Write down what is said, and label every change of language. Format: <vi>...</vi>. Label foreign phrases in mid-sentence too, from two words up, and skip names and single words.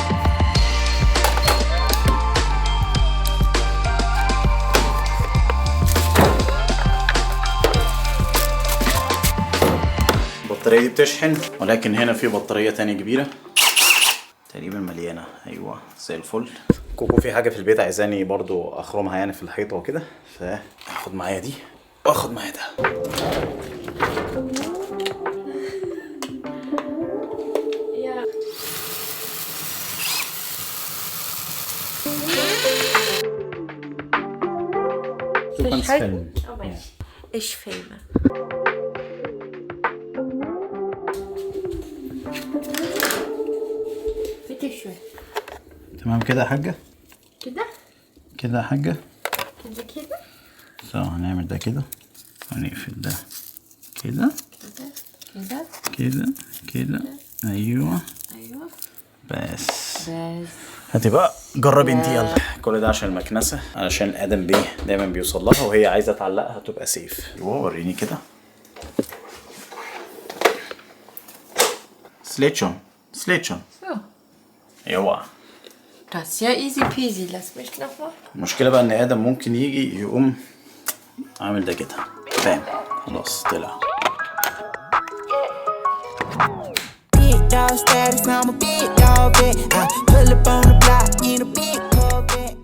<ar>البطارية دي بتشحن، ولكن هنا في بطارية تانية كبيرة تقريبا مليانة. ايوه زي الفل. كوكو في حاجة في البيت عايزاني برضو اخرمها يعني في الحيطة وكده، فاخد معايا دي واخد معايا ده.</ar> <de>Ich filme. Bitte schön.</de> <ar>تمام كده يا حاجة؟ كده؟ كده يا حاجة؟ كده كده؟ هنعمل ده كده ونقفل ده كده كده كده كده. ايوه ايوه بس هاتي بقى جربي انتي يلا. كل ده عشان المكنسه، علشان ادم بيه دايما بيوصل لها وهي عايزه تعلقها تبقى سيف. وريني كده. سليتشون سليتشون. يوا</ar> <de>Das ist ja</de> <en>easy peasy.</en> <de>Lass mich noch mal.</de> <ar>المشكله بقى ان ادم ممكن يجي يقوم عامل ده كده، فاهم؟ خلاص طلع.</ar> <en>Dog status, I'm a big dog vet. I pull up on the block in a big Corvette.</en>